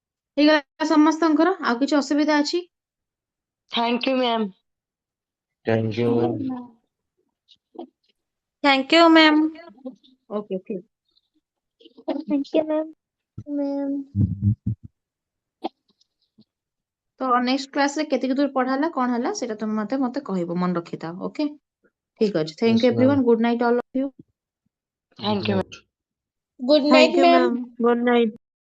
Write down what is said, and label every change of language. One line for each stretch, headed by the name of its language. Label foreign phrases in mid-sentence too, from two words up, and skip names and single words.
Odia: ହେଇଗଲା ସମସ୍ତଙ୍କର? ଆଉ କିଛି ଅସୁବିଧା ଅଛି?
English: Thank you, ma'am. Thank you, ma'am. Thank you, ma'am.
Odia: ଓକେ ଠିକ।
English: Thank you, ma'am. Ma'am.
Odia: ତ ନେକ୍ସଟ କ୍ଲାସରେ କେତିକି ଦୂର ପଢା ହେଲା କଣ ହେଲା ସେଇଟା ତମେ ମତେ କହିବ, ମନେ ରଖିଥାଅ। ଓକେ ଠିକ ଅଛି। ଥ୍ୟାଙ୍କ
English: Yes, ୟୁ ma'am. everyone. good night all of you. Thank Good you, ma'am. night. Good night, Thank you, ma'am. ma'am. Good night.